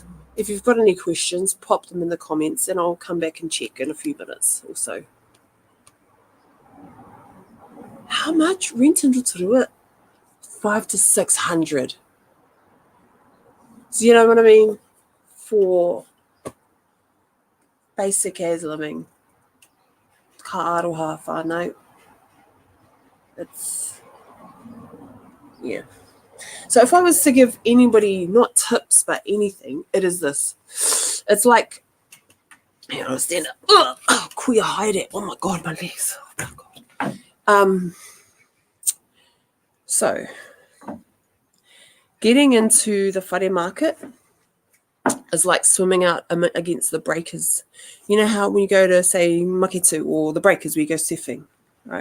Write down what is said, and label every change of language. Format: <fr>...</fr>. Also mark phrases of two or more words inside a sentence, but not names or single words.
<en>If you've got any questions, pop them in the comments and I'll come back and check in a few minutes or so. How much? Rent in Rotorua? 500 to 600. So you know what I mean? For basic as living.</en> <mi>Ka aroha whānau.</mi> <en>It's, yeah. So if I was to give anybody, not tips, but anything, it is this. It's like, you know, stand up.</en> <mi>Oh, kuia haere.</mi> <en>Oh my God, my legs. Oh my God. So getting into the whare market is like swimming out against the breakers. You know how when you go to, say, Maketu or the breakers where you go surfing, right?</en>